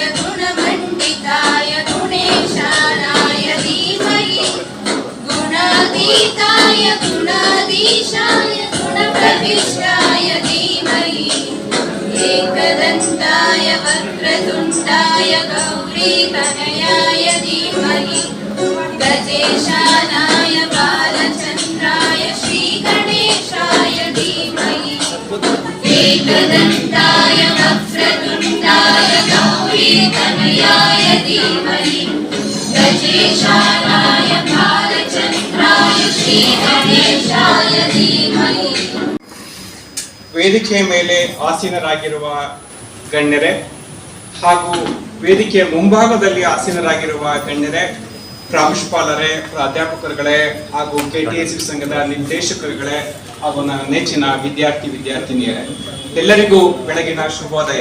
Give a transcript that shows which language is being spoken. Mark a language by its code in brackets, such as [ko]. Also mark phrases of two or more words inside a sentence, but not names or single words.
[sa] गुणमण्डिताय गुणेशानाय धीमहि गुणातीताय गुणाधीशाय गुणप्रविष्टाय धीमहि एकदन्ताय वक्रतुण्डाय गौरीतनयाय धीमहि गजेशानाय बालचन्द्राय श्रीगणेशाय धीमहि एकदन्ताय वक्रतुण्डाय गौरीतनयाय धीमहि गजेशानाय बालचन्द्राय श्रीगणेशाय धीमहि. [kn] ವೇದಿಕೆಯ ಮೇಲೆ ಆಸೀನರಾಗಿರುವ ಗಣ್ಯರೇ ಹಾಗೂ ವೇದಿಕೆಯ ಮುಂಭಾಗದಲ್ಲಿ ಆಸೀನರಾಗಿರುವ ಗಣ್ಯರೇ, ಪ್ರಾಂಶುಪಾಲರೇ, ಪ್ರಾಧ್ಯಾಪಕರುಗಳೇ ಹಾಗೂ KTSU ಸಂಘದ ನಿರ್ದೇಶಕರುಗಳೇ ಹಾಗೂ ನನ್ನ ನೆಚ್ಚಿನ ವಿದ್ಯಾರ್ಥಿನಿಯರೇ, ಎಲ್ಲರಿಗೂ ಬೆಳಗಿನ ಶುಭೋದಯ.